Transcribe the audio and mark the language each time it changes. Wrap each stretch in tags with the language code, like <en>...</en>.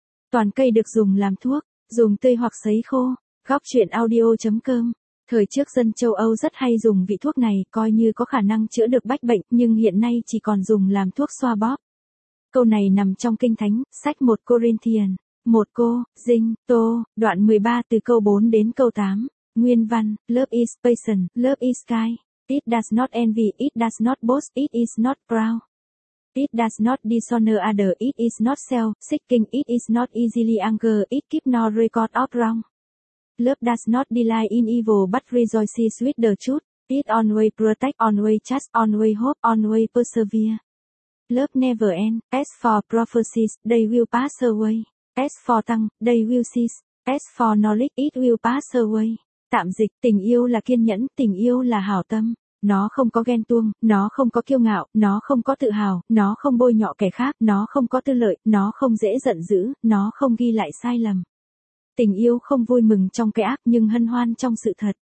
<vi>Toàn cây được dùng làm thuốc, dùng tươi hoặc sấy khô. Góc truyện audio.com. Thời trước dân châu Âu rất hay dùng vị thuốc này, coi như có khả năng chữa được bách bệnh, nhưng hiện nay chỉ còn dùng làm thuốc xoa bóp. Câu này nằm trong Kinh Thánh, sách 1 Corinthian, 1 Cô, Dinh, Tô, đoạn 13 từ câu 4 đến câu 8. Nguyên văn,</vi> <en>Love is patient, love is kind. It does not envy, it does not boast, it is not proud. It does not dishonor other, it is not self-seeking, it is not easily angered, it keeps no record of wrong. Love does not delight in evil but rejoices with the truth. It always protects, always trusts, always hopes, always perseveres. Love never ends. As for prophecies, they will pass away. As for tongues, they will cease. As for knowledge, it will pass away.</en> <vi>Tạm dịch, tình yêu là kiên nhẫn, tình yêu là hảo tâm. Nó không có ghen tuông, nó không có kiêu ngạo, nó không có tự hào, nó không bôi nhọ kẻ khác, nó không có tư lợi, nó không dễ giận dữ, nó không ghi lại sai lầm. Tình yêu không vui mừng trong cái ác nhưng hân hoan trong sự thật.</vi>